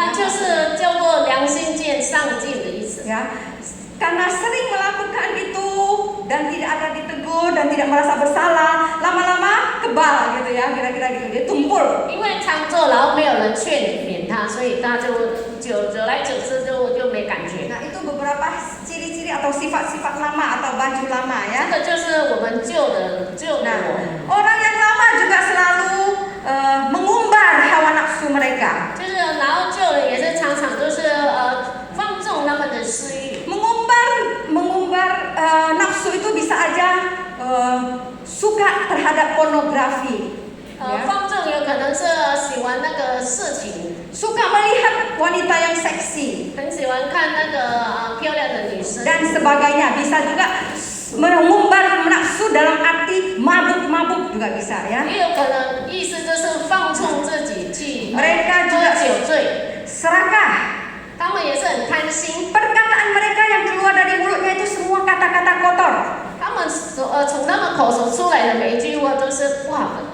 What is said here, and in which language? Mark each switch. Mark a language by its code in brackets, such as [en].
[zh] 那就是叫做良心见上进的意思。 [id] Ya, karena sering melakukan itu dan tidak ada ditegur dan tidak merasa bersalah, lama-lama kebal gitu ya, kira-kira gitu. Dia tumpul. [zh] 因为常做，然后没有人劝勉他，所以他就久来久之就没感觉。 [id] Nah, itu beberapa ciri-ciri atau sifat-sifat lama atau baju lama [zh] 这 [id] ya. [zh] 个就是我们旧的 [id] Nah, [zh] 我， [id] orang yang lama juga selalu mengumbar hawa nafsu mereka. [zh] 就是然后旧的也是常常都是放纵他们的私欲。 [id] Mengumbar nafsu itu bisa aja suka terhadap pornografi. [zh] 放纵有可能是喜欢那个色情， [id] suka melihat wanita yang seksi [zh] 很喜欢看那个漂亮的女生， [id] dan sebagainya. Bisa juga mengumbar nafsu dalam arti mabuk-mabuk juga bisa ya. [zh] 也有可能意思就是放纵自己去 [id] Mereka [zh] 喝 [id] juga [zh] 酒醉， [id] serakah. [zh] 他们也是很贪心， [id] Perkataan mereka yang keluar dari mulutnya itu semua kata-kata kotor. [zh] 他们从他们口所出来的每一句话都是不好的，